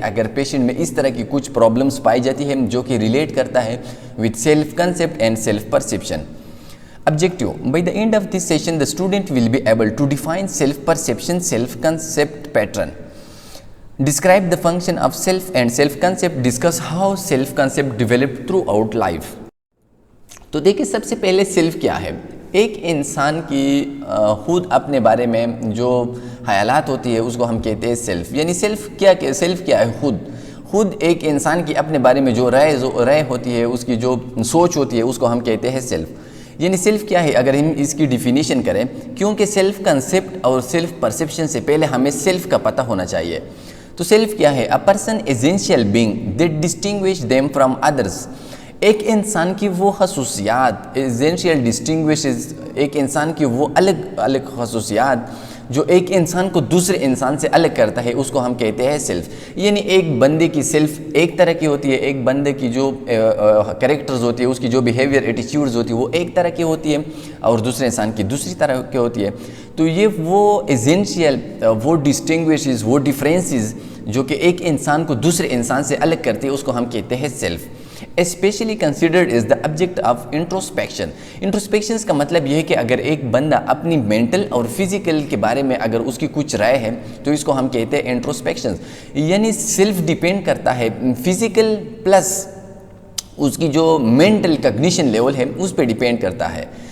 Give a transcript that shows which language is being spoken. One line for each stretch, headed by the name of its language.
Urdu: اگر پیشنٹ میں اس طرح کی کچھ پرابلمس پائی جاتی ہیں جو کہ ریلیٹ کرتا ہے
English: With self concept and self perception. Objective: by the end of this session, the student will be able to define self-perception, self-concept pattern. Describe the function of self and self-concept. Discuss how self-concept developed throughout life.
Urdu: تو دیکھیں سب سے پہلے self کیا ہے. ایک انسان کی خود اپنے بارے میں جو خیالات ہوتی ہے اس کو ہم کہتے ہیں سیلف. یعنی سیلف کیا ہے؟ خود ایک انسان کی اپنے بارے میں جو رائے ہوتی ہے، اس کی جو سوچ ہوتی ہے اس کو ہم کہتے ہیں سیلف. یعنی سیلف کیا ہے اگر ہم اس کی ڈیفینیشن کریں، کیونکہ سیلف کنسیپٹ اور سیلف پرسیپشن سے پہلے ہمیں سیلف کا پتہ ہونا چاہیے. تو سیلف کیا ہے؟
English: A person essential being that distinguish them from others.
Urdu: ایک انسان کی وہ خصوصیات ایسینشیل ڈسٹنگوشز، ایک انسان کی وہ الگ الگ خصوصیات جو ایک انسان کو دوسرے انسان سے الگ کرتا ہے، اس کو ہم کہتے ہیں سیلف. یعنی ایک بندے کی سیلف ایک طرح کی ہوتی ہے، ایک بندے کی جو کریکٹرز ہوتی ہے، اس کی جو بیہیویئر ایٹیچیوڈز ہوتی ہے وہ ایک طرح کی ہوتی ہے، اور دوسرے انسان کی دوسری طرح کی ہوتی ہے. تو یہ وہ ایسینشیل وہ ڈسٹنگوشز، وہ ڈیفرنسز جو کہ ایک انسان کو دوسرے انسان سے الگ کرتی ہے، اس کو ہم کہتے ہیں self.
English: Especially considered as the object of introspection.
Urdu: انٹروسپیکشنز کا مطلب یہ ہے کہ اگر ایک بندہ اپنی مینٹل اور فزیکل کے بارے میں اگر اس کی کچھ رائے ہے تو اس کو ہم کہتے ہیں انٹروسپیکشنز. یعنی سیلف ڈیپینڈ کرتا ہے فزیکل پلس اس کی جو مینٹل کگنیشن لیول ہے اس پہ ڈیپینڈ کرتا ہے.